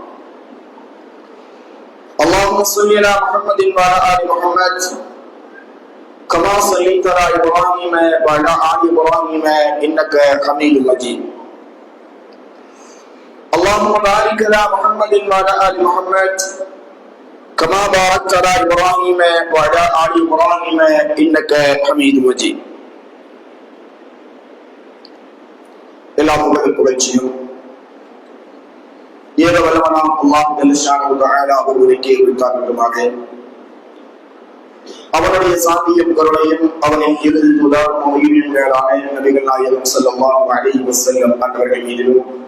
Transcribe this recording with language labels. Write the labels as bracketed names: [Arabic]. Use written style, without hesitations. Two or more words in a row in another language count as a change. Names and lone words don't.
[Arabic] اللهم صل على محمد وعلى ال محمد كما صليت على ابراهيم وعلى ال ابراهيم انك حميد مجيد اللهم بارك على محمد وعلى ال محمد كما باركت على ابراهيم وعلى ال ابراهيم انك حميد مجيد [Tamil] எல்லா புகழ்ச்சியும் ஏக வல்லவனாம் [Arabic] الله جل شأنه تعالى [Tamil] அவர்களுக்கே உரித்தாகட்டுமாக. அவனுடைய சாந்தியும் கருணையும் அவனின் இறுதி தூதர் முஹம்மதின் மேலான நபிகள் நாயகம் [Arabic] صلى الله عليه وسلم [Tamil] அவர்கள் மீதிலும்